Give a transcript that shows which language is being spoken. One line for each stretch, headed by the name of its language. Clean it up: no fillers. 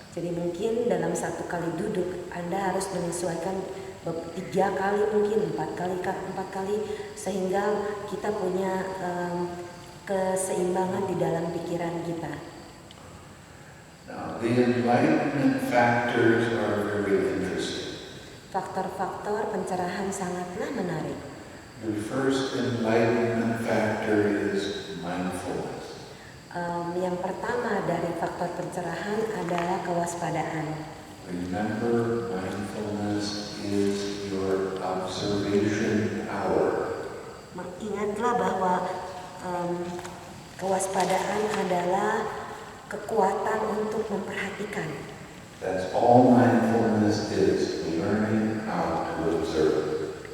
Indonesian: Jadi mungkin dalam satu kali duduk Anda harus menyesuaikan 3 kali, mungkin 4 kali sehingga kita punya keseimbangan di dalam pikiran kita.
English: Now, the enlightenment factors are very interesting.
Indonesian: Faktor-faktor pencerahan sangatlah menarik.
English: The first enlightenment factor is mindfulness.
Indonesian: Yang pertama dari faktor pencerahan adalah kewaspadaan.
English: Remember, mindfulness is your observation power.
Indonesian: Ingatlah bahwa kewaspadaan adalah kekuatan untuk memperhatikan.
English: That's all mindfulness is, learning how to observe.